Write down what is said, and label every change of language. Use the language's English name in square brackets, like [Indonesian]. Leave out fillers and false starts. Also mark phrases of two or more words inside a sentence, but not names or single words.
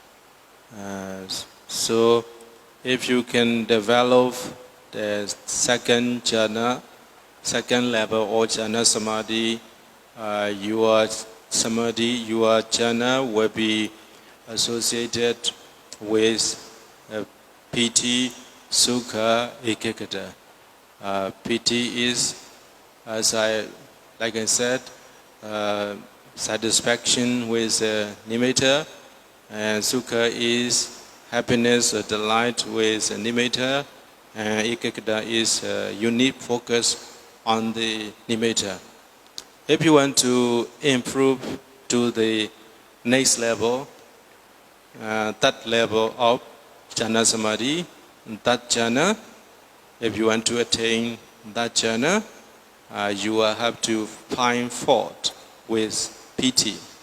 [English] so if you can develop the second jhana second level or [Pali] jhana samadhi [English] your samadhi your jhana will be associated with [Pali] piti sukha ekagata [English] piti is as like I said satisfaction with nimitta and sukha is happiness or delight with nimitta and ekagata is unique focus on the nimitta if you want to improve to the next level that level of [Pali] jhana samadhi [English] that jhana if you want to attain that jhana you will have to find fault with piti.